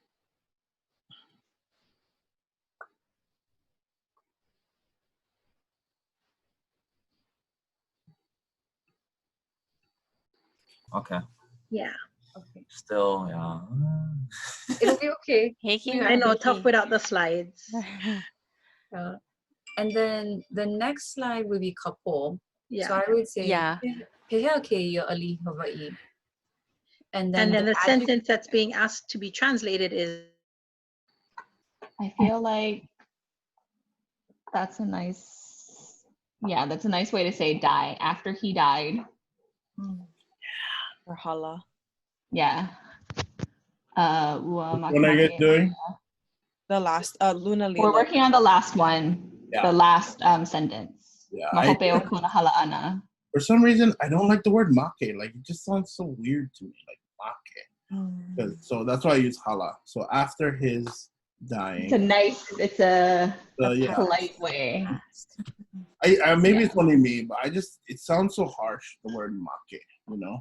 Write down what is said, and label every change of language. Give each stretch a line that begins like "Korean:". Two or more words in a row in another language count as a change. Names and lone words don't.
English: Okay. Yeah. Okay. Still, yeah. It'll be okay. I know, tough without the slides. And then the next slide would be kapo. Yeah. So I would say, Yeah.
Hawaiian: Pehea keia ali'i Hawaii. And
English: And then the adjective- sentence that's being asked to be translated is. I feel like that's a nice way to say die after he died. Or hala. Yeah. What are you guys doing? The last Luna Lilo. We're working on the last one, the last sentence. Yeah,
Hawaiian: Mahope o kona hala ana.
English: For some reason, I don't like the word make. Like, it just sounds so weird to me, like make. So that's why I use hala. So after his dying. It's a polite way. Maybe it's only me, but it sounds so harsh, the word make, you know?